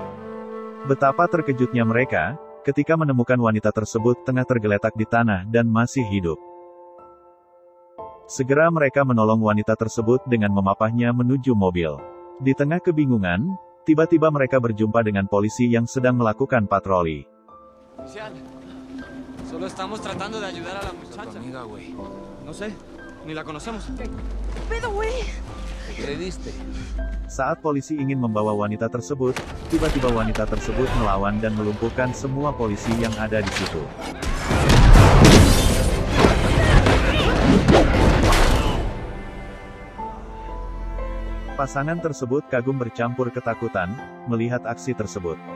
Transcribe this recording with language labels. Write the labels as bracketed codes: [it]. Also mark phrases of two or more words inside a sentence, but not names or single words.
[id] Betapa terkejutnya mereka, ketika menemukan wanita tersebut tengah tergeletak di tanah dan masih hidup. Segera mereka menolong wanita tersebut dengan memapahnya menuju mobil. Di tengah kebingungan, tiba-tiba mereka berjumpa dengan polisi yang sedang melakukan patroli. [es] Solo estamos tratando de ayudar a la muchacha. Amiga, güey. No sé, ni la conocemos. Pero, güey. Creíste. [id] Saat polisi ingin membawa wanita tersebut, tiba-tiba wanita tersebut melawan dan melumpuhkan semua polisi yang ada di situ. Pasangan tersebut kagum bercampur ketakutan melihat aksi tersebut.